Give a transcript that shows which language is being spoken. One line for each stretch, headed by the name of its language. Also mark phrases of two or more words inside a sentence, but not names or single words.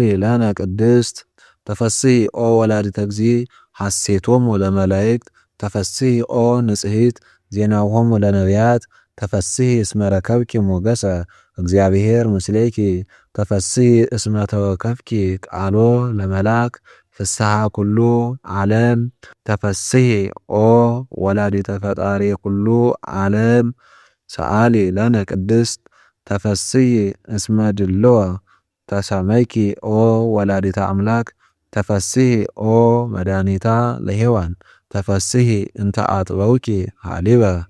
Geez: ለነ ቅድስት ተፈስሒ ኦ ወላዲተ እግዚእ ሐሴቶሙ ለመላእክት ተፈስሒ ኦ ንጽሕት ዜናሆሙ ለነቢያት ተፈስሒ እስመ ረከብኪ ሞገሰ እግዚአብሔር ምስሌኪ ተፈስሒ እስመ ተወከፍኪ ቃሎ ለመላክ ፍስሐ ኩሉ ዓለም ተፈስሒ ኦ ወላዲተ ፈጣሪ ኩሉ ዓለም ሰአሊ ለነ ቅድስት ተፈስሒ እስመ ድልወ ተሰመይኪ ኦ ወላዲተ አምላክ ተፈስሒ ኦ መድኃኒታ ለሔዋን ተፈስሒ እንተ አጥበውኪ ሀሊበ